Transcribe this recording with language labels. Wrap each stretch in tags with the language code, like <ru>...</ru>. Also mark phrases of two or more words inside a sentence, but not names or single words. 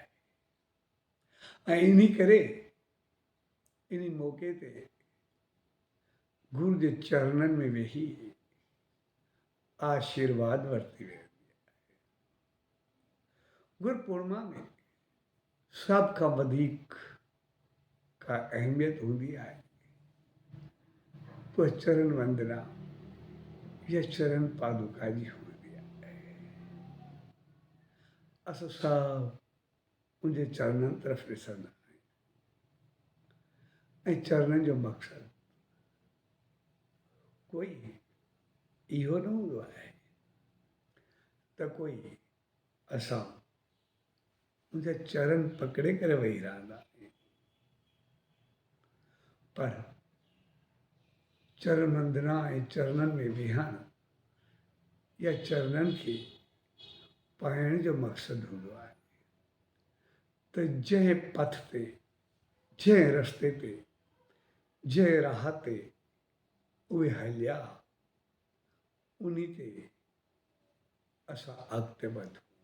<sd>ऐं इन्ही करे इन्ही मौक़े ते गुरु जे चरणनि में वेही आशीर्वाद वरिती वेंदी आहे। गुरु पूर्णिमा में सभ खां वधीक का अहमियत हूंदी आहे उहा चरण वंदना या चरण पादुका जी हूंदी आहे। असां सभु उनजे चरणनि तरफ़ ॾिसंदा आहियूं ऐं चरणनि जो मक़सदु कोई इहो न हूंदो आहे त कोई असां उनजा चरण पकड़े करे वेही रहंदा आहियूं, पर चरण वंदना ऐं चरणनि में विहणु या चरणनि खे पाइण जो मक़सदु हूंदो आहे त जंहिं पथ ते, जंहिं रस्ते ते, जंहिं राह ते उहे हलिया उन्ही ते असां अॻिते वधूं,</sd>